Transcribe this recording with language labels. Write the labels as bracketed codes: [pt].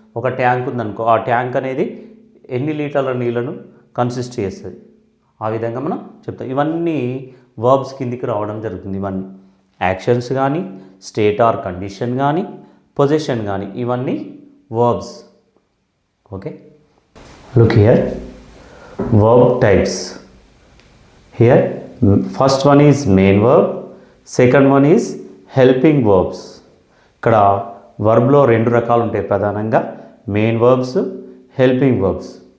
[te] ఒక ట్యాంక్ ఉందనుకో, ఆ ట్యాంక్ అనేది ఎన్ని లీటర్ల నీళ్ళను కన్సిస్ట్ చేస్తుంది, ఆ విధంగా మనం చెప్తాం. ఇవన్నీ వర్బ్స్ కిందికి రావడం జరుగుతుంది. ఇవన్నీ యాక్షన్స్ కానీ, స్టేట్ ఆర్ కండిషన్ కానీ, పొజిషన్ కానీ, ఇవన్నీ verbs. [en] Okay, look here, verb types. Here first one is main verb, second one is helping verbs. [te] ఇక్కడ వర్బ్లో రెండు రకాలు ఉంటాయి ప్రధానంగా, మెయిన్ వర్బ్స్, హెల్పింగ్ వర్బ్స్.